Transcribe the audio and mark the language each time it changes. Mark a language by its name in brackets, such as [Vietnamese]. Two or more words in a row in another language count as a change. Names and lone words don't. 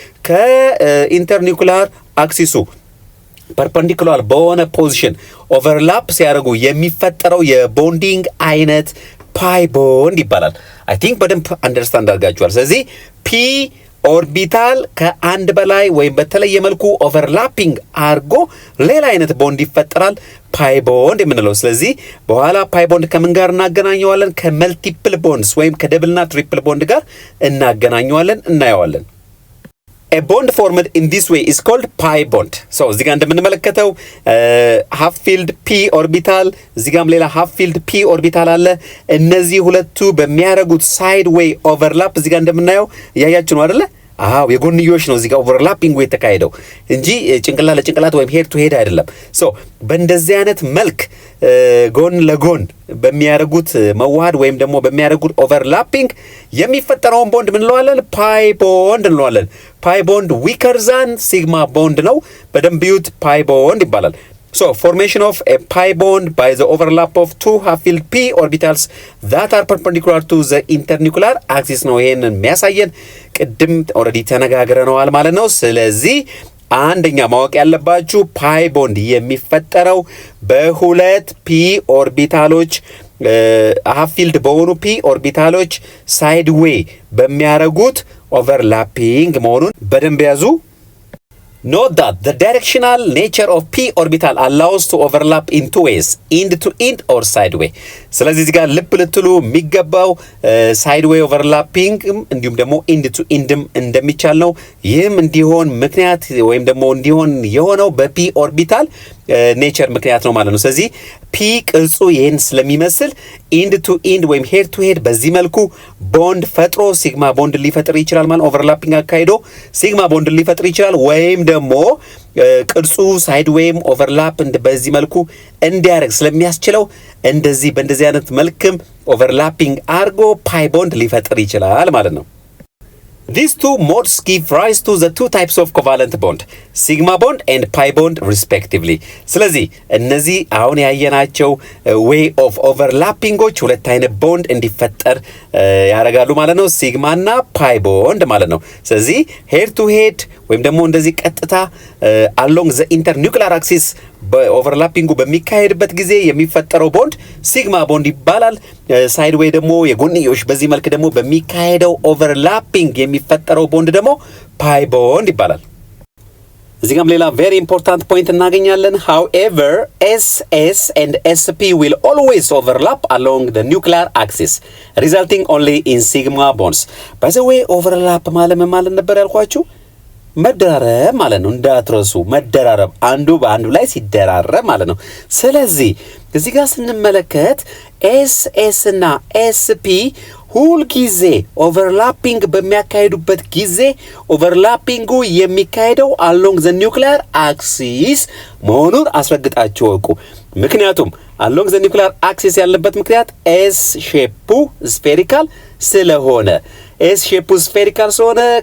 [English] internuclear axis perpendicular [Amharic] በሆነ [English] position overlap [Amharic] ሲያደርጉ የሚፈጠረው የቦንዲንግ አይነት [English] pi bond [Amharic] ይባላል። [English] I think [Amharic] በደንብ አንደርስታንድ አድርጋችኋል። ስለዚህ [English] p orbital [Amharic] ከአንድ በላይ ወይም በተለየ መልኩ ኦቨርላፒንግ አድርጎ ሌላ አይነት ቦንድ ይፈጠራል፣ [English] pi bond [Amharic] የምንለው። ስለዚህ በኋላ [English] pi bond [Amharic] ከምን ጋር እናገናኘዋለን? [English] multiple bonds [Amharic] ወይም ከደብልና [English] triple bond [Amharic] ጋር እናገናኘዋለን፣ እናየዋለን። [English] A bond formed in this way is called pi bond. [Amharic] So እዚህ ጋር እንደምንመለከተው [English] half filled p orbital [Amharic] እዚህ ጋርም ሌላ [English] half filled p orbital [Amharic] አለ። እነዚህ ሁለቱ በሚያደርጉት [English] side way overlap [Amharic] እዚህ ጋር እንደምናየው እያያችሁ ነው አይደለ? የጎንዮሽ ነው እዚህ ጋር ኦቨርላፒንግ የተካሄደው እንጂ ጭንቅላት ለጭንቅላት ወይም [English] head to head [Amharic] አይደለም። ሶ በእንደዚህ አይነት መልክ ጎን ለጎን በሚያደርጉት መዋሃድ ወይም ደግሞ በሚያደርጉት ኦቨርላፒንግ የሚፈጠረውን ቦንድ ምን እንለዋለን? [English] pi bond [Amharic] እንለዋለን። [English] pi bond weaker than sigma bond [Amharic] ነው። በደንብ ዩት [English] pi bond [Amharic] ይባላል። [English] So formation of a pi bond by the overlap of two half-filled p orbitals that are perpendicular to the internuclear axis [Amharic] ነው ይሄንን የሚያሳየን ቅድም ኦልሬዲ ተነጋግረናል ማለት ነው። ስለዚህ አንደኛ ማወቅ ያለባችሁ ፓይ ቦንድ የሚፈጠረው በሁለት ፒ ኦርቢታሎች half-filled በሆኑ ፒ ኦርቢታሎች [English] side way [Amharic] በሚያደርጉት ኦቨርላፒንግ መሆኑን በደንብ ያዙ። [English] Note that the directional nature of p orbital allows to overlap in two ways, end to end or sideway. [Amharic] ስለዚህ እዚህ ጋር ልብ ልትሉ የሚገባው [English] sideway overlapping [Amharic] እንዲሁም ደግሞ [English] end to end [Amharic] እንደሚቻል ነው። ይህም እንዲሆን ምክንያት ወይም ደግሞ እንዲሆን የሆነው [English] p orbital [Amharic] ኔቸር ምክንያት ነው ማለት ነው። ስለዚህ ፒ ቅርጹ ይህን ስለሚመስል [English] end to end [Amharic] ወይም [English] head to head [Amharic] በዚህ መልኩ ቦንድ ፈጥሮ [English] sigma bond [Amharic] ሊፈጥር ይችላል ማለት ኦቨርላፒንግ አካሂዶ [English] sigma bond [Amharic] ሊፈጥር ይችላል። ወይም ደግሞ ቅርጹ ሳይድ ወይም ኦቨርላፕ በዚህ መልኩ እንዲያደርግ ስለሚያስችለው እንደዚህ በእንደዚህ አይነት መልክም ኦቨርላፒንግ አርጎ [English] pi bond [Amharic] ሊፈጥር ይችላል ማለት ነው። [English] These two modes give rise to the two types of covalent bond, sigma bond and pi bond respectively. [Amharic] ስለዚህ እነዚህ አሁን ያየናቸው [English] way of overlappingዎች [Amharic] ሁለት አይነት ቦንድ እንዲፈጠር ያደርጋሉ ማለት ነው። ሲግማ እና [English] pi bond [Amharic] ማለት ነው። ስለዚህ [English] head to head [Amharic] ወይም ደግሞ እንደዚህ ቀጥታ [English] along the internuclear axis [Amharic] በኦቨርላፒንጉ በሚካሄድበት ጊዜ የሚፈጠረው ቦንድ [English] sigma bond [Amharic] ይባላል። [English] side way [Amharic] ደግሞ የጎንዮሽ በዚህ መልክ ደግሞ በሚካሄደው ኦቨርላፒንግ የሚፈጠረው ቦንድ ደግሞ [English] pi bond [Amharic] ይባላል። እዚህ ጋርም ሌላ [English] very important point እናገኛለን። However, SS and SP will always overlap along the nuclear axis, resulting only in sigma bonds. By the way, overlap [Amharic] ማለት ነበር ያልኳችሁ መደራረብ ማለት ነው። እንዳትረሱ መደራረብ አንዱ በአንዱ ላይ ሲደራረብ ማለት ነው። ስለዚህ እዚህ ጋር ስንመለከት ኤስኤስ እና ኤስፒ ሁል ጊዜ ኦቨርላፒንግ በሚያካሂዱበት ጊዜ ኦቨርላፒንጉ የሚካሄደው [English] along the nuclear axis [Amharic] መሆኑን አስረግጣችሁ ወቁ። ምክንያቱም [English] along the nuclear axis [Amharic] ያለበት ምክንያት [English] S shape spherical [Amharic] ስለሆነ [English] S shape spherical [Amharic] ስለሆነ